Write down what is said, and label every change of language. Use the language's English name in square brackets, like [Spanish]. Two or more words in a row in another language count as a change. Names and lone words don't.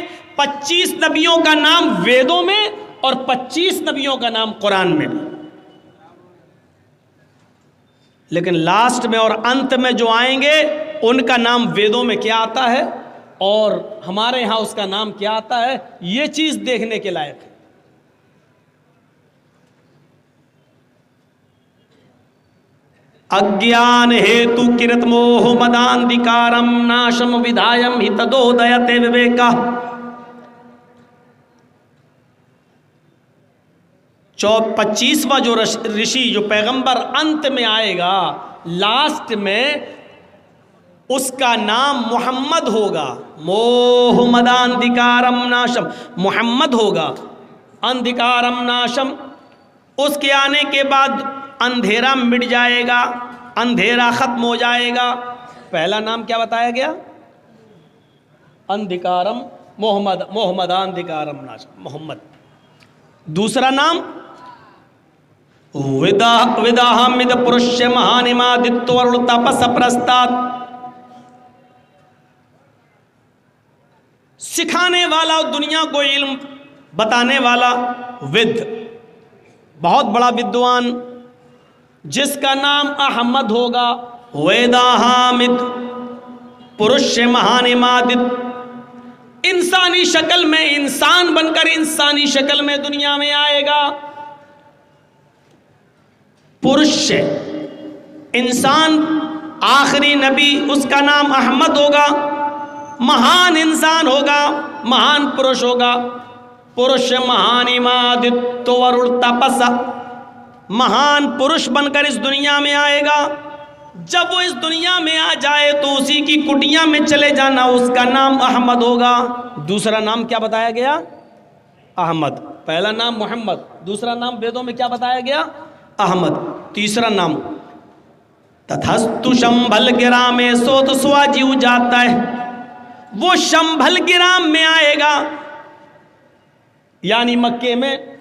[Urdu] 25 نبیوں کا نام ویدوں میں اور 25 نبیوں کا نام قرآن میں بھی، لیکن لاسٹ میں اور انت میں جو آئیں گے ان کا نام ویدوں میں کیا آتا ہے اور ہمارے ہاں اس کا نام کیا آتا ہے، یہ چیز دیکھنے کے لائق ہے۔ [Sanskrit] अज्ञान हेतु कृत मोह मदान्धकारम् नाशम् विधायम् हितदुदिते विवेका. [Urdu] 25واں جو رشی، جو پیغمبر انت میں آئے گا، لاسٹ میں، اس کا نام محمد ہوگا۔ [Sanskrit] मोह मदान्धकारम् नाशम्, محمد ہوگا۔ अन्धकारम् नाशम्, [Urdu] اس کے آنے کے بعد اندھیرا مٹ جائے گا، اندھیرا ختم ہو جائے گا۔ پہلا نام کیا بتایا گیا؟ [Sanskrit] अन्धकारम्, मुहम्मदन्धकारम् नाशम्, मुहम्मद. [Urdu] دوسرا نام [Sanskrit] वेदाहमद पुरुषिय महानमादतो वर्लतपस परस्तात्, [Urdu] سکھانے والا، دنیا کو علم بتانے والا، ود، بہت بڑا ودوان، جس کا نام احمد ہوگا۔ [Sanskrit] वेदाहामद पुरुषिय महानमादत, [Urdu] انسانی شکل میں، انسان بن کر انسانی شکل میں دنیا میں آئے گا۔ پرشیہ، انسان، آخری نبی، اس کا نام احمد ہوگا۔ مہان انسان ہوگا، مہان پرش ہوگا۔ [Sanskrit] पुरुषिय महानमादत वर्लतपस, [Urdu] مہان پرش بن کر اس دنیا میں آئے گا۔ جب وہ اس دنیا میں آ جائے تو اسی کی کٹیاں میں چلے جانا، اس کا نام احمد ہوگا۔ دوسرا نام کیا بتایا گیا؟ احمد۔ پہلا نام محمد، دوسرا نام ویدوں میں کیا بتایا گیا؟ احمد۔ تیسرا نام [Sanskrit] ततस्तु शम्भल ग्राम, [Urdu] سو تو سوا جیو جاتا ہے، وہ شمبھل گرام میں آئے گا، یعنی مکے میں۔